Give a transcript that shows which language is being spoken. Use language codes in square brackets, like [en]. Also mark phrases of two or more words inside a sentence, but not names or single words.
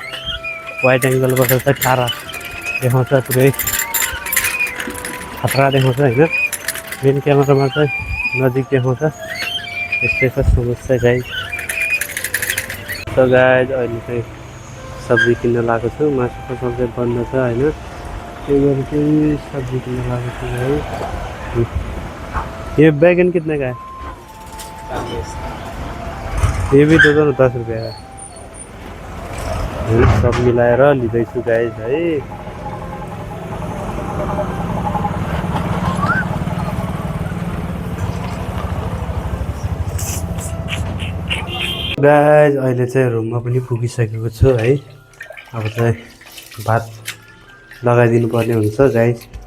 [ne] वाइड एङ्गलबाट चाहिँ टाढा देखाउँछ, पुरै खतरा देखाउँछ होइन। मेन क्यामेरामा चाहिँ नजिक देखाउँछ। यस्तै छ समस्या गाइज। [en] so guys [ne] अहिले चाहिँ सब्जी किन्न लागेको छु। मासुको सब्जी बन्द छ होइन। त्यही भएर चाहिँ सब्जी किन्न लागेको छु है। [hi] ये बैगन कितने का है? ये भी दे दो न 10 रुपियाँ का। [ne] सब मिलाएर लिँदैछु गाइज है। गाइज अहिले चाहिँ रुममा पनि पुगिसकेको छु है। अब चाहिँ भात लगाइदिनु पर्ने हुन्छ गाइज।